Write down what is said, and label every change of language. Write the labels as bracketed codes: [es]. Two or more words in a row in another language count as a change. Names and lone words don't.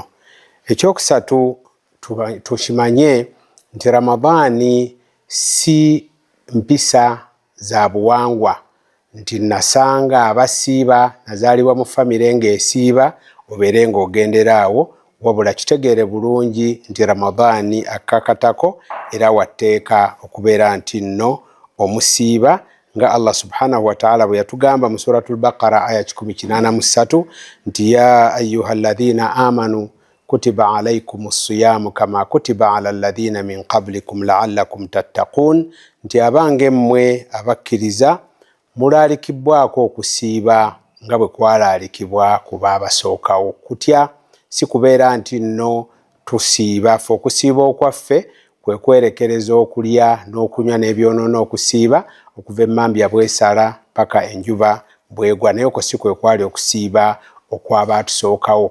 [lg] Ekyokusatu, tukimanye nti Ramadani si mpisa za buwangwa nti nasanga abasiiba nazaalibwa mu famire ng'esiiba obeere ng'ogenderaawo, wabula kitegeere bulungi nti Ramadani akakatako era watteeka okubeera nti nno omusiiba nga [ar] الله سبحانه وتعالى [lg] bwe yatugamba mu suratul Baqara aya 183 nti [ar] يا أيها الذين آمنوا كتب عليكم الصيام كما كتب على الذين من قبلكم لعلكم تتقون, [lg] nti abange mmwe abakkiriza mulaalikibwako okusiiba nga bwe kwalaalikibwa ku baabasookawo. Kutya si kubeera nti nno tusiiba fe. Okusiiba okwaffe kwe kwerekereza okulya n'okunywa n'ebyonoono okusiiba okuva emmambya bwesala paka enjuba bwegwa, naye okwo si kwe kwali okusiiba okw'abaatusookawo.